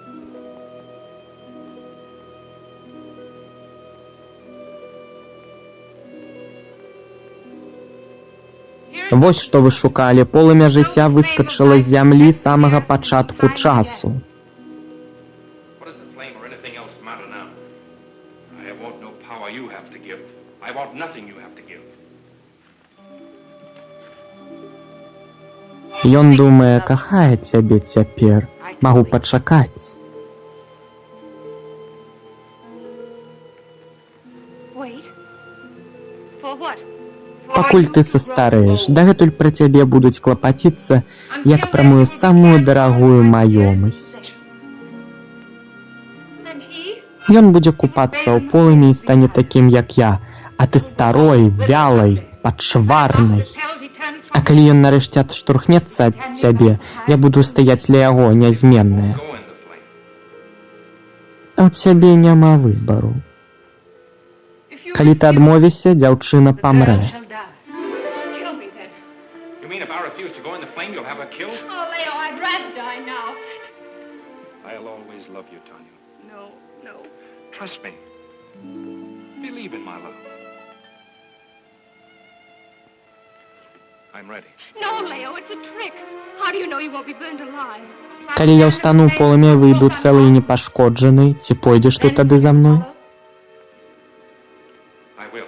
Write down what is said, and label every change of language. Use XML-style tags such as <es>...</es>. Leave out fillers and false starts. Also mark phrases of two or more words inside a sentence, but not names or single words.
<be>Вось што вы шукалі. Полымя жыцця выскачыла з зямлі з самага пачатку часу.</be> <en>What does the flame or anything else matter now? I want no power you have to give. I want nothing you have to give.</en> <be>Ён думае, кахае цябе цяпер. Магу пачакаць.</be> <en>Wait. For what?</en> <be>Пакуль ты састарэеш, дагэтуль пра цябе будуць клапаціцца, як пра мою самую дарагую маёмасць.</be> <en>And he?</en> <be>Ён будзе купацца ў полымі і стане такім, як я, а ты старой, вялай, пачварнай.</be> <en>Compelled, he turns</en> <be>А калі ён нарэшце адштурхнецца ад цябе, я буду стаяць ля яго, нязменная.</be> <en>Go in the flame.</en> <be>А ў цябе няма выбару. Калі ты адмовішся, дзяўчына памрэ.</be> <en>shall die. Kill me then. You mean if I refuse to go in the flame, you'll have her killed? Oh, Leo, I'd rather die now. I'll always love you, Tanya. No, no. Trust me. Believe in my love. I'm ready. No, Leo, it's a trick. How do you know you won't be burned alive?</en> <be>Калі я ўстану ў полымя, выйду цэлы і непашкоджаны, ці пойдзеш ты тады за мной?</be>